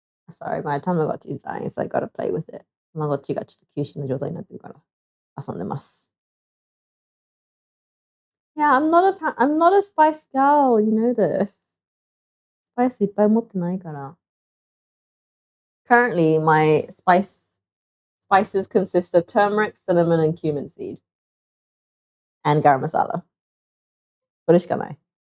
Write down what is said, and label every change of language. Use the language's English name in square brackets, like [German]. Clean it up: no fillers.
[English] Sorry, my Tamagotchi is dying, so I gotta play with it. [Japanese] たまごっちがちょっと休止の状態になってるから遊んでます。 [English] Yeah, I'm not a spice girl, you know this. [Japanese] Spice いっぱい持ってないから。 [English] Currently, my spices consist of turmeric, cinnamon, and cumin seed, and garam masala. [Japanese] これしかない。